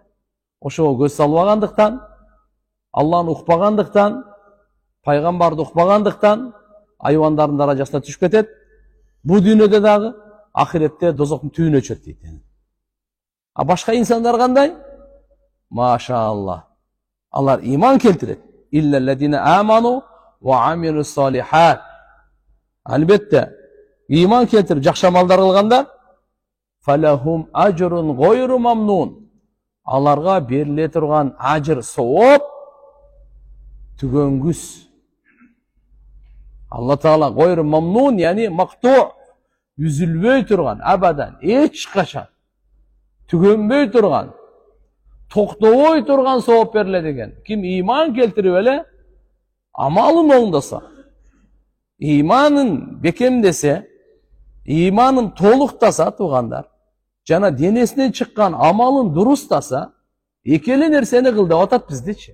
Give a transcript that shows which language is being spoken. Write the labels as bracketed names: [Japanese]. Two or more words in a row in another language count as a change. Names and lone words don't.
[Kyrgyz] Ошого көз салбагандыктан, Алланы укпагандыктан, пайгамбарды укпагандыктан айвандардын даражасына түшүп кетет. Бу дүйнөдө дагы, ахиретте дозоктун түбүнө чөт дейт. А башка инсандар кандай? Машаалла. Алар иман келтирет. [Arabic] إلا الذين آمنوا وعملوا الصالحات. [Kyrgyz] Албетте, иман келтирип жакшы амалдар кылгандар [Arabic] فلهم أجر غير ممنون. [Kyrgyz] Аларга бериле турган ажыр, сооп түгөнгүс. Алла таала [Arabic] غير ممنون, [Kyrgyz] яни мактуу, үзүлбөй турган, абадан, эч качан түгөнбөй турган, токтобой турган сооп берилет экен. Ким иман келтирип эле амалын оңдоса, иманын бекемдесе, иманын толуктаса туугандар, жана денесинен чыккан амалын дурустаса, эки эле нерсени кыл деп атат биздичи.